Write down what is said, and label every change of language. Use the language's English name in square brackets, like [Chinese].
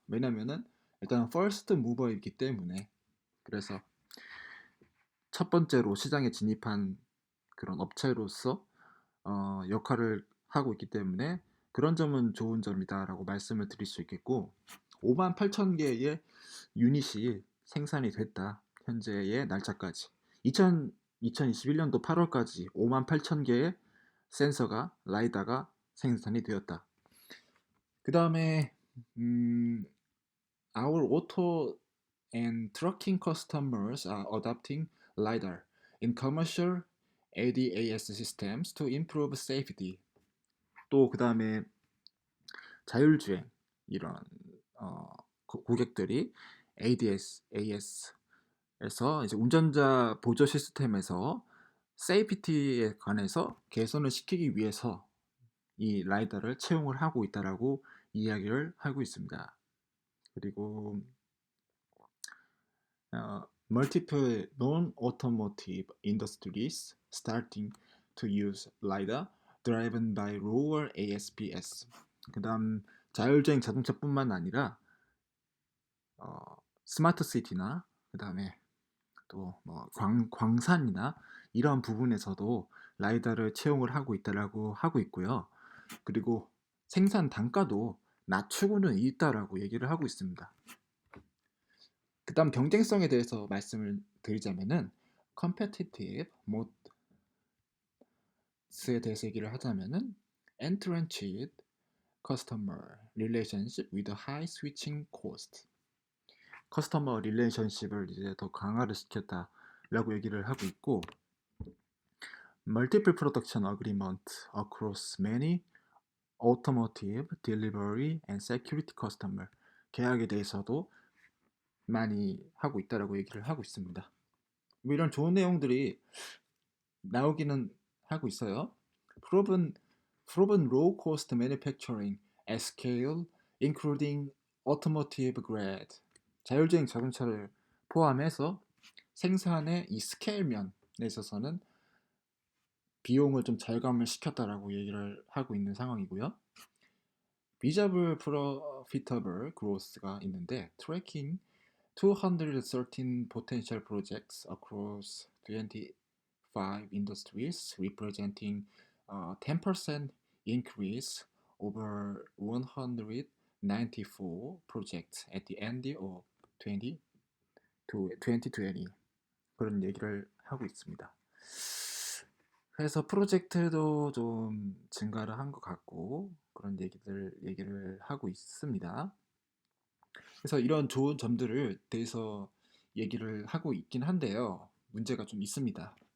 [Korean] 왜냐면은 일단 퍼스트 무버이기 때문에. 그래서 첫 번째로 시장에 진입한 그런 업체로서 역할을 하고 있기 때문에 그런 점은 좋은 점이다라고 말씀을 드릴 수 있겠고, 5만 8천 개의 유닛이 생산이 됐다. 현재의 날짜까지 2021년도 8월까지 5만 8천 개의 센서가 라이다가 생산이 되었다. 그 다음에 [English] our auto and trucking customers are adopting LiDAR in commercial ADAS systems to improve safety. [Korean] 또 그 다음에 자율주행 이런 고객들이 AS에서 이제 운전자 보조 시스템에서 세이프티에 관해서 개선을 시키기 위해서 이 라이더를 채용을 하고 있다라고 이야기를 하고 있습니다. 그리고 [English] multiple non-automotive industries starting to use LiDAR driven by lower ASPS. [Korean] 그다음 자율주행 자동차뿐만 아니라 스마트 시티나 그다음에 또 뭐 광산이나 이러한 부분에서도 라이다를 채용을 하고 있다라고 하고 있고요. 그리고 생산 단가도 낮추고는 있다라고 얘기를 하고 있습니다. 그다음 경쟁성에 대해서 말씀을 드리자면은 [English] competitive mods [Korean] 에 대해서 얘기를 하자면은 [English] entrenched customer relationship with a high switching cost. [Korean] 커스터머 릴레이션십을 이제 더 강화를 시켰다라고 얘기를 하고 있고, [English] multiple production agreement across many automotive, delivery and security customer [Korean] 계약에 대해서도 많이 하고 있다라고 얘기를 하고 있습니다. 뭐 이런 좋은 내용들이 나오기는 하고 있어요. [English] proven low cost manufacturing at scale including automotive grade. [Korean] 자율주행 자동차를 포함해서 생산의 이 스케일면에 있어서는 비용을 좀 절감을 시켰다라고 얘기를 하고 있는 상황이고요. [English] Visible profitable growth [Korean] 가 있는데 [English] tracking 213 potential projects across 25 industries representing 10% increase over 194 projects at the end of 2020 [Korean] 그런 얘기를 하고 있습니다. 그래서 프로젝트도 좀 증가를 한 것 같고 그런 얘기를 하고 있습니다. 그래서 이런 좋은 점들을 대해서 얘기를 하고 있긴 한데요, 문제가 좀 있습니다.